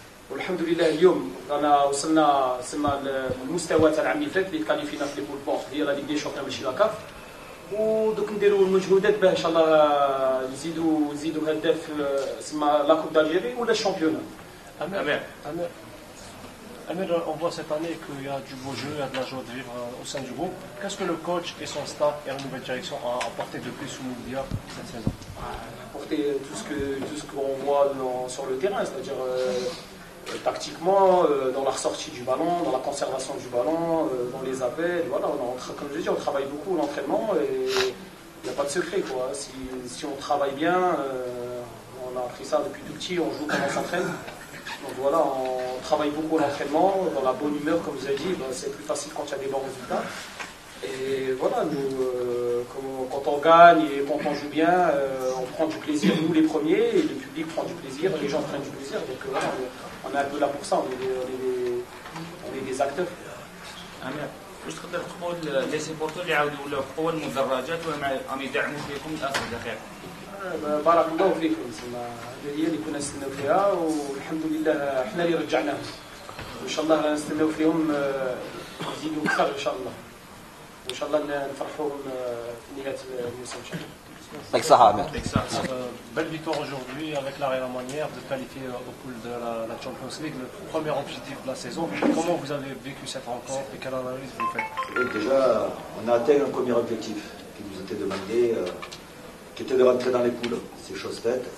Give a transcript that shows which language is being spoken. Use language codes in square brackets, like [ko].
[ar] والحمد لله اليوم رانا وصلنا سما المستوى تاع العام اللي فات اللي كاليفينا في لي بول بون ديال لا ليغ دي شامبيون ماشي لا كاف ودوك نديروا المجهودات باه ان شاء الله نزيدوا هداف سما لا كوب دالجيري ولا الشامبيون. [fr] Amir, on voit cette année qu'il y a du beau jeu, il y a de la joie de vivre au sein du groupe. Qu'est-ce que le coach et son staff et la nouvelle direction ont apporté de plus au Mouloudia cette saison? Apporter tout ce qu'on voit sur le terrain, c'est-à-dire tactiquement, dans la ressortie du ballon, dans la conservation du ballon, dans les appels. Voilà, comme je dis, on travaille beaucoup l'entraînement et il n'y a pas de secret, quoi. Si on travaille bien, on a appris ça depuis tout petit, on joue comme on s'entraîne. Donc voilà, on travaille beaucoup l'entraînement, dans la bonne humeur, comme vous avez dit, c'est plus facile quand il y a des bons résultats. Et voilà, nous, quand on gagne et quand on joue bien, on prend du plaisir, nous les premiers, et le public prend du plaisir, les gens prennent du plaisir. Donc voilà, on est un peu là pour ça, on est des acteurs. [ar] واش تقدر تقول لي سيبورتور اللي عاودوا ولاو قوه المدرجات وهم يدعموا فيكم الاسر الاخير؟ بارك الله فيكم هذه هي اللي كنا نستناو فيها والحمد لله احنا اللي رجعناهم وان شاء الله نستناو فيهم يزيدوا اكثر ان شاء الله وان شاء الله نفرحوهم في نهايه الموسم ان شاء الله. [fr] Belle victoire aujourd'hui avec la Real manière de qualifier au pool de la Champions League, le premier objectif de la saison. Comment vous avez vécu cette rencontre et quelle analyse vous faites? Déjà, on a atteint un premier objectif qui nous était demandé, qui était de rentrer dans les poules. C'est chose faite.